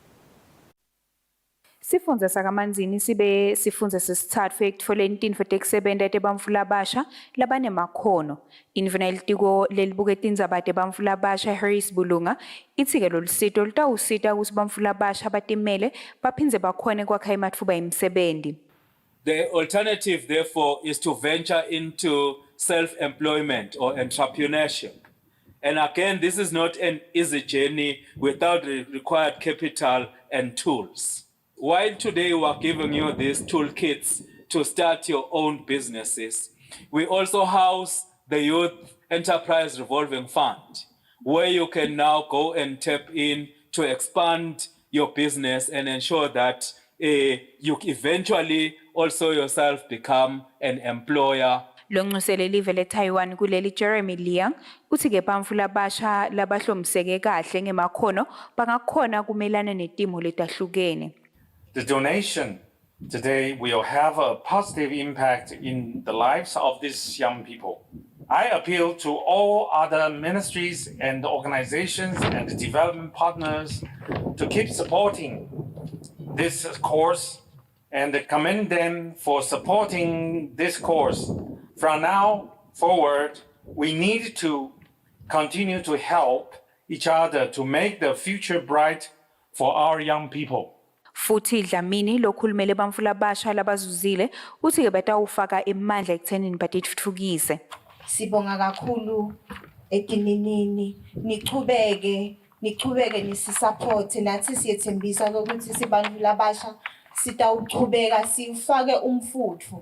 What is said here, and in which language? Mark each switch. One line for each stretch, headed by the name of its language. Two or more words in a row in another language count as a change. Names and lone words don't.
Swati: Sifundza sakamanzini sibe sifundza sesitsatfu ekutfoleni tintfo tekusebenta tebantfu labasha labanemakhono. Indvuna yelitiko lelibuke tindzaba tebantfu labasha Harris Bulunga itsi-ke lolusito lutawusita kutsi bantfu labasha batimele baphindze bakhone kwakha ematfuba emsebenti.
English: The alternative, therefore, is to venture into self-employment or entrepreneurship. And again, this is not an easy journey without the required capital and tools. While today we are giving you these toolkits to start your own businesses, we also house the Youth Enterprise Revolving Fund, where you can now go and tap in to expand your business and ensure that you eventually also yourself become an employer.
Swati: Lonxusele live le-Taiwan kuleli Jeremy Liang uthi-ke bantfu labasha labahlomiseke kahle ngemakhono bangakhona kumelana netimo letahlukene.
English: The donation today will have a positive impact in the lives of these young people. I appeal to all other ministries and organizations and development partners to keep supporting this course and commend them for supporting this course. From now forward, we need to continue to help each other to make the future bright for our young people.
Swati: Futhi Dlamini lokhulumele bantfu labasha labazuzile uthi-ke batawufaka emandla ekuthenini batitfutfukise. Sibonga kakhulu etininini nichubeke nisisupport nathi siyethembisa ukuthi sibantfu labasha sitawuchubeka sifake umfutho.